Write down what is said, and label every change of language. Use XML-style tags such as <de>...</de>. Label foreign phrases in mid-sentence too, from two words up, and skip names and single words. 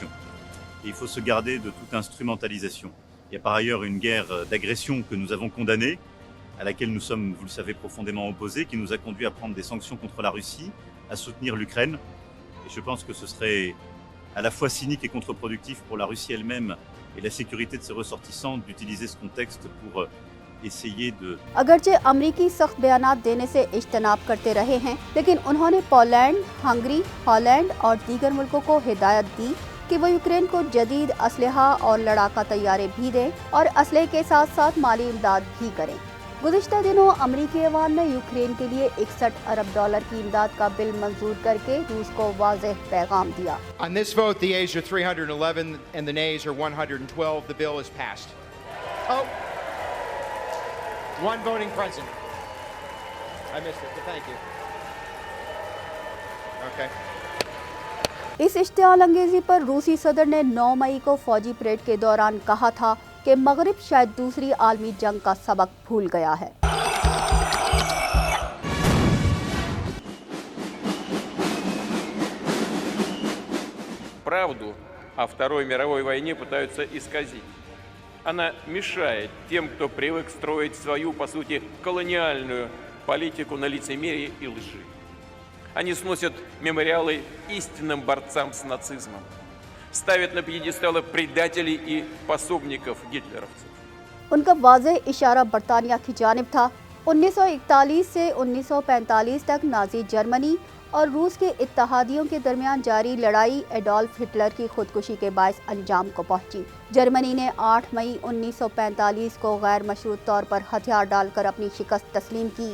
<fr>Et il faut se garder de toute instrumentalisation. Il y a par ailleurs une guerre d'agression que nous avons condamnée, à laquelle nous sommes, vous le savez, profondément opposés, qui nous a conduit à prendre des sanctions contre la Russie, à soutenir l'Ukraine. Et je pense que ce serait à la fois cynique et contre-productif pour la Russie elle-même et la sécurité de ses ressortissants d'utiliser ce contexte pour essayer de...</fr> <ur>اگرچہ امریکی سخت بیانات دینے سے اجتناب کرتے رہے ہیں، لیکن انہوں نے پولینڈ، ہنگری، ہالینڈ اور دیگر ملکوں کو ہدایت دی کہ وہ یوکرین کو جدید اسلحہ اور لڑاکا طیارے بھی دیں اور اسلحے کے ساتھ ساتھ مالی امداد بھی کریں. گزشتہ دنوں امریکی عوام نے یوکرین کے لیے $61 ارب کی امداد کا بل منظور کرکے روس کو واضح پیغام دیا.</ur> <en>On this vote, the ayes are 311 and the nays are 112. The bill is passed. Oh, one voting present. I missed it, but thank you. Okay.</en> <ur>اس اشتعال انگیزی پر روسی صدر نے 9 مئی کو فوجی پریڈ کے دوران کہا تھا کہ مغرب شاید دوسری عالمی جنگ کا سبق بھول گیا ہے.</ur> <ru>Правду о Второй мировой войне пытаются исказить. Она мешает тем, кто привык строить свою, по сути, колониальную политику на лицемерии и лжи. Они сносят мемориалы истинным борцам с нацизмом, ставят на пьедесталы предателей и пособников гитлеровцев.</ru> <ur>ان کا واضح اشارہ برطانیہ کی جانب تھا. 1941 سے 1945 تک نازی جرمنی اور روس کے اتحادیوں کے درمیان جاری لڑائی ایڈولف ہٹلر کی خودکشی کے باعث انجام کو پہنچی. جرمنی نے 8 مئی 1945 کو غیر مشروط طور پر ہتھیار ڈال کر اپنی شکست تسلیم کی.</ur>